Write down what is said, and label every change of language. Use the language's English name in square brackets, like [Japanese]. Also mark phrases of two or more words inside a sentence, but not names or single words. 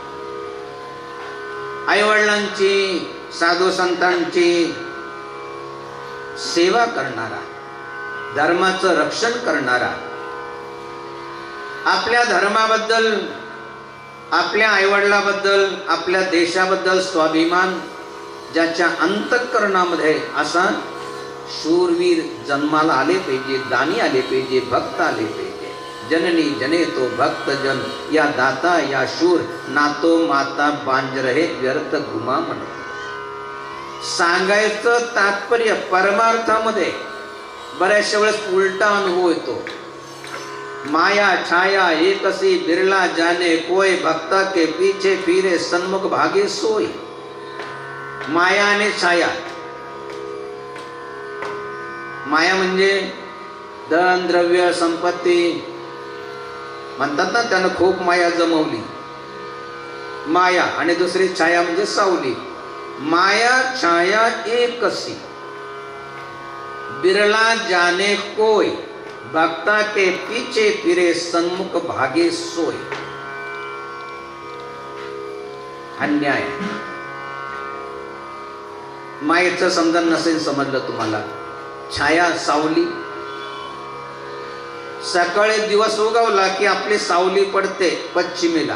[Marathi] आई वडिलांची साधू संतांची सेवा करणारा, धर्माचं रक्षण करणारा, आपल्या धर्माबद्दल, आपल्या आईवडिलाबद्दल, आपल्या देशाबद्दल स्वाभिमान ज्याच्या अंतःकरणामध्ये असा शूरवीर जन्माला आले पाहिजे, दानी आले पाहिजे, भक्त आले पाहिजे. [Hindi] जननी जने तो भक्त जन, या दाता या शूर, नातो माता बांज रहे व्यर्थ गुमा म्हणतो. [Marathi] सांगायचं तात्पर्य परमार्थामध्ये बऱ्याचशा वेळेस उलटा अनुभव येतो. [Hindi] माया छाया एकसी बिरला जाने कोय, भक्ता के पीछे फिरे सन्मुख भागे सोय. [Marathi] माया आणि छाया. माया म्हणजे धन द्रव्य संपत्ती म्हणतात ना, त्यानं खूप माया जमवली, माया. आणि दुसरी छाया म्हणजे सावली. [Hindi] माया छाया एकसी बिरला जाने कोय, भक्ता के पीछे फिरे सन्मुख भागे सोय. [Marathi] अन्याय. मायेचं समजन नसेल समजलं तुम्हाला. छाया सावली. सकाळी दिवस उगवला की आपली सावली पडते पश्चिमेला.